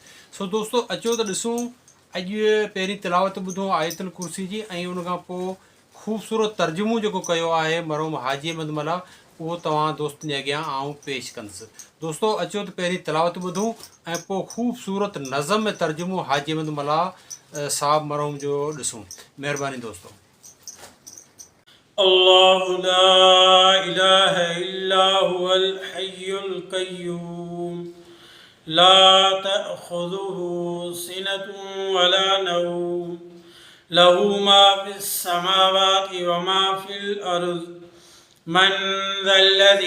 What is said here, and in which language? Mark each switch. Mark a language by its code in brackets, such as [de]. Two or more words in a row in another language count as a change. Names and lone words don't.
[sd] सो दोस्तों अचो त ॾिसूं अॼु पहिरीं तिलावत ॿुधूं आयतुल कुर्सी जी ऐं उनखां पोइ ख़ूबसूरत तर्जुमो जेको कयो आहे मरहूम हाजी अहमद मला उहो तव्हां दोस्तनि जे अॻियां आउं पेश कंदुसि। दोस्तों अचो त पहिरीं तिलावत ॿुधूं ऐं पोइ ख़ूबसूरत नज़म में तर्जुमो हाजी अहमद मला साहब मरहूम जो ॾिसूं। महिरबानी दोस्तों। [ar] الله لا إله إلا هو الحي القيوم لا تأخذه سنة ولا نوم له ما في السماوات وما في الأرض من ذا الذي